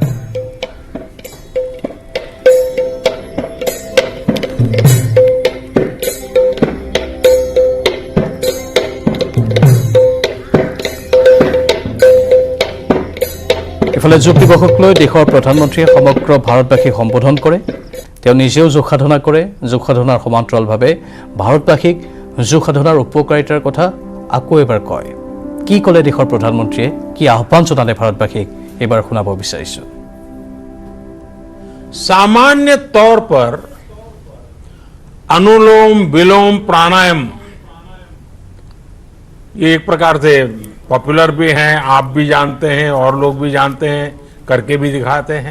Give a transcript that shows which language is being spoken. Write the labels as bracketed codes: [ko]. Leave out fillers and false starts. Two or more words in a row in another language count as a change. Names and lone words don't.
[as] ইফালে যোগ দিৱসক লৈ দেশৰ প্ৰধানমন্ত্ৰীয়ে সমগ্ৰ ভাৰতবাসীক সম্বোধন কৰে। তেওঁ নিজেও যোগ সাধনা কৰে। যোগ সাধনাৰ সমান্তৰালভাৱে ভাৰতবাসীক যোগ সাধনাৰ উপকাৰিতাৰ কথা আকৌ এবাৰ কয়। কি ক'লে দেশৰ প্ৰধানমন্ত্ৰীয়ে, কি আহ্বান জনালে ভাৰতবাসীক, এবাৰ শুনাব বিচাৰিছোঁ। [hi] सामान्य तौर पर अनुलोम विलोम प्राणायाम ये एक प्रकार से पॉपुलर भी हैं, आप भी जानते हैं और लोग भी जानते हैं, करके भी दिखाते हैं।